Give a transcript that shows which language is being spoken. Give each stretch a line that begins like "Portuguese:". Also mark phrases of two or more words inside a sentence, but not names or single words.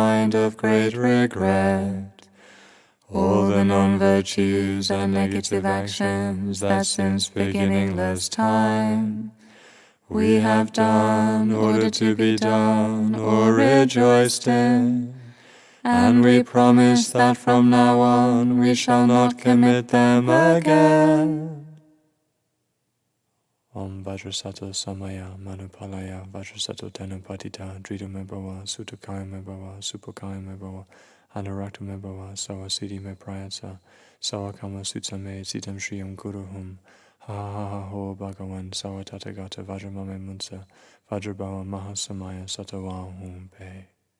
English: mind of great regret all the non-virtues and negative actions that since beginningless time we have done, ordered to be done, or rejoiced in, and we promise that from now on we shall not commit them again.
Sanskrit: ॐ वज्रसत्त्व समय मनुपालय वज्रसत्त्व त्वेनोपतिष्ठ दृढो मे भव सुतोष्यो मे भव सुपोष्यो मे भव अनुरक्तो मे भव सर्वसिद्धिं मे प्रयच्छ सर्वकर्मसु च मे चित्तं श्रेयः कुरु हूँ ह ह ह होः भगवन् सर्वतथागत वज्र मा मे मुञ्च वज्री भव महासमयसत्त्व आः फट्.